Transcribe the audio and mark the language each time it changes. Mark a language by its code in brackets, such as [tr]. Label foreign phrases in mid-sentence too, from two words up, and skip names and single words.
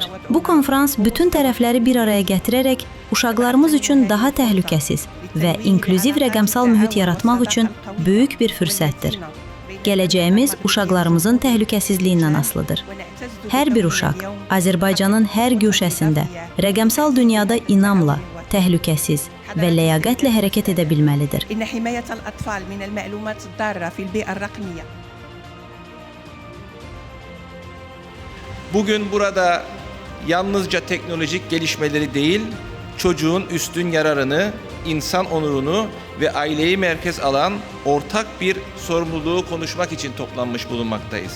[az] Bu konfrans bütün tərəfləri bir araya gətirərək uşaqlarımız üçün daha təhlükəsiz və inklüziv rəqəmsal mühit yaratmaq üçün böyük bir fürsətdir. Gələcəyimiz uşaqlarımızın təhlükəsizliyindən asılıdır. Hər bir uşaq Azərbaycanın hər güşəsində rəqəmsal dünyada inamla, təhlükəsiz və ləyaqətlə hərəkət edə bilməlidir. [tr] Bugün burada yalnızca teknolojik gelişmeleri değil, çocuğun üstün yararını, insan onurunu ve aileyi merkez alan ortak bir sorumluluğu konuşmak için toplanmış bulunmaktayız.